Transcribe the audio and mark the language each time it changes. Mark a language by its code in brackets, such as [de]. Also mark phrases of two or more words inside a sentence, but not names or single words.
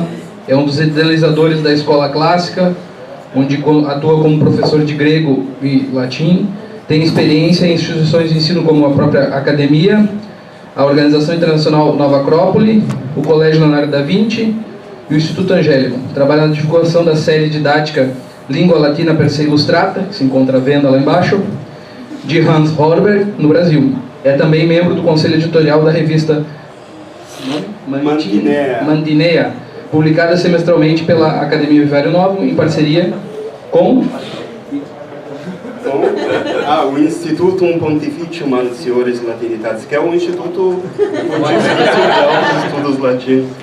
[pt] É um dos idealizadores da Escola Clássica, onde atua como professor de grego e latim. Tem experiência em instituições de ensino como a própria Academia, a Organização Internacional Nova Acrópole, o Colégio Leonardo da Vinci e o Instituto Angélico. Trabalha na divulgação da série didática Língua Latina per se Illustrata, que se encontra à venda lá embaixo, de Hans Horberg, no Brasil. É também membro do conselho editorial da revista Mandinea, publicada semestralmente pela Academia Vivarium Novum, em parceria com o Institutum Pontificium Anciores Latinitatis, que é um instituto de estudos latinos.